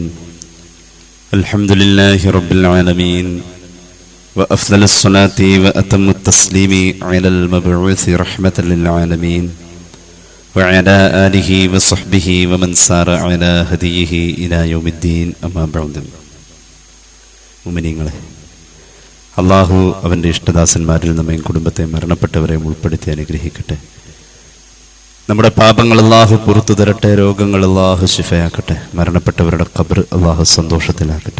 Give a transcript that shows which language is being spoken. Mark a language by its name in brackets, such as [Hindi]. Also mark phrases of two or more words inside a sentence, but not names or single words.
[Arabic] الحمد لله رب العالمين وأفضل الصلاة وأتم التسليم على المبعوث رحمة للعالمين وعلى آله وصحبه ومن سار على هديه إلى يوم الدين أما بعد. [Malayalam] മുഅ്മിനീങ്ങളെ, അള്ളാഹു അവൻ്റെ ഇഷ്ടദാസന്മാരിൽ നമ്മയും കുടുംബത്തെ മരണപ്പെട്ടവരെയും ഉൾപ്പെടുത്തി അനുഗ്രഹിക്കട്ടെ. നമ്മുടെ പാപങ്ങൾ അള്ളാഹു പുറത്തു തരട്ടെ, രോഗങ്ങൾ അള്ളാഹു ശിഫയാക്കട്ടെ, മരണപ്പെട്ടവരുടെ ഖബർ അള്ളാഹു സന്തോഷത്തിലാക്കട്ടെ.